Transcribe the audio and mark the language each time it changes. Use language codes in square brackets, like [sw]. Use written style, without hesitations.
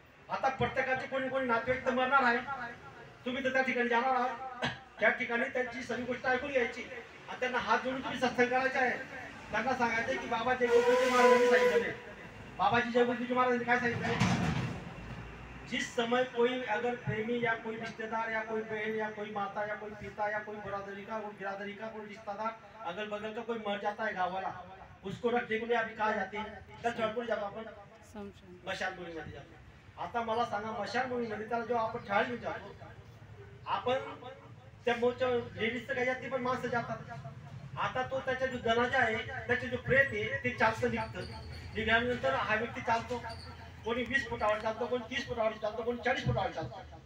[mr] आता प्रत्येकाचे कोणी कोणी नातेवाईक तर मरणार आहे, तुम्ही तर त्या ठिकाणी जाणार आहात, त्या ठिकाणी त्यांची सगळी गोष्ट ऐकून घ्यायची आणि त्यांना हात जोडून तुम्ही सत्संग करायचा आहे। त्यांना सांगायचं की बाबा जयगुरुजी महाराजांनी सांगितले, बाबाजी जयगुरुजी महाराजांनी काय सांगितलं? [hi] जिस समय कोई अगर प्रेमी या कोई रिश्तेदार या कोई बहन या कोई माता या कोई पिता या कोई बिरादरी का कोई रिश्तेदार अगल बगल का कोई मर जाता है गाँव वाला, उसको रखने के लिए अभी कहा जाते हैं? [mr] तर चळपूर जातो आपण, मशानभूमीमध्ये जातो। आता मला सांगा, मशानभूमीमध्ये त्याला जेव्हा आपण ठाळ घेऊन जातो, आपण त्या मोठ्या लेडीजचं काही जाते पण माणसं जातात। आता तो त्याच्या जो जनाजा आहे, त्याचे जो प्रेत आहे ते चालतं निघतं, निघाल्यानंतर हा व्यक्ती चालतो, कोणी 20 फुटावर चालतो, कोणी 30 फुटावर चालतो, कोणी 40 फुटावर चालतो।